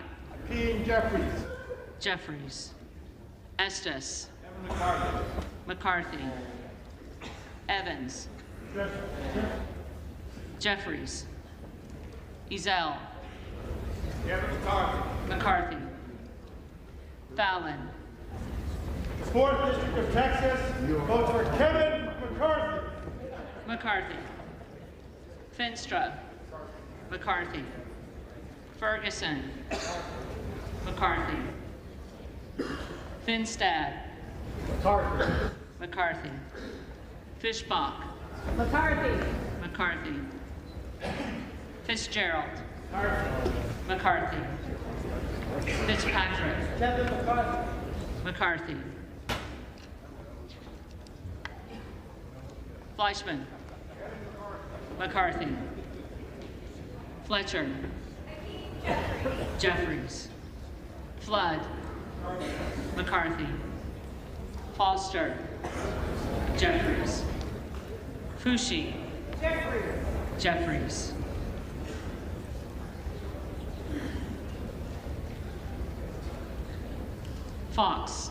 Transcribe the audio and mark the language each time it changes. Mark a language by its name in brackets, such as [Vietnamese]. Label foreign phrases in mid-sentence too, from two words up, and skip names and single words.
[English] Hakeem Jeffries. Jeffries. Estes. Kevin McCarthy. McCarthy. Evans. Jeffries. Ezell. Kevin McCarthy. McCarthy. Fallon. The 4th District of Texas votes for Kevin McCarthy. McCarthy. Finstra. McCarthy. Ferguson. McCarthy. Finstad. McCarthy. McCarthy. Fishbach. McCarthy. McCarthy. Fitzgerald. McCarthy. McCarthy. Fitzpatrick. Kevin McCarthy. McCarthy. Fleischman. McCarthy. Fletcher. Jeffries. Flood. McCarthy. Foster. Jeffries. Fushi. Jeffries. Fox.